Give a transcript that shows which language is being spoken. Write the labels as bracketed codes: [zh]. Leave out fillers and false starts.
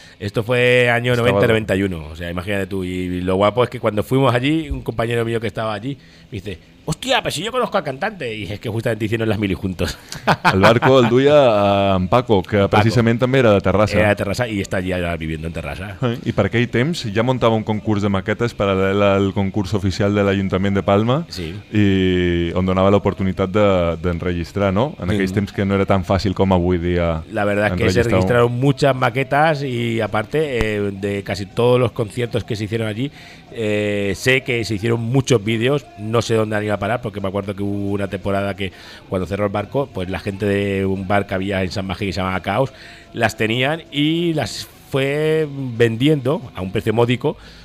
[es] Esto fue año 90-91, o sea, imagínate tú. Y lo guapo es que cuando fuimos allí, un compañero mío que estaba allí me dice: ¡hostia, pues si yo conozco al cantante! Y es que justamente hicieron las mili juntos. Al barco, el duya a Paco, que Paco. Precisamente también era de Terrassa. Era de Terrassa y está allí ahora viviendo en Terrassa. [ca] I per aquell temps ja muntava un concurs de maquetes paral·lel al concurs oficial de l'Ajuntament de Palma, sí. I on donava l'oportunitat d'enregistrar, no? En aquells temps que no era tan fàcil com avui dia. [es] La verdad es que se registraron muchas maquetas y aparte de casi todos los conciertos que se hicieron allí, sé que se hicieron muchos vídeos, no sé dónde han ido a parar, porque me acuerdo que hubo una temporada que cuando cerró el barco, pues la gente de un bar que había en San Magí que se llamaba Caos, las tenían y las fue vendiendo a un precio módico,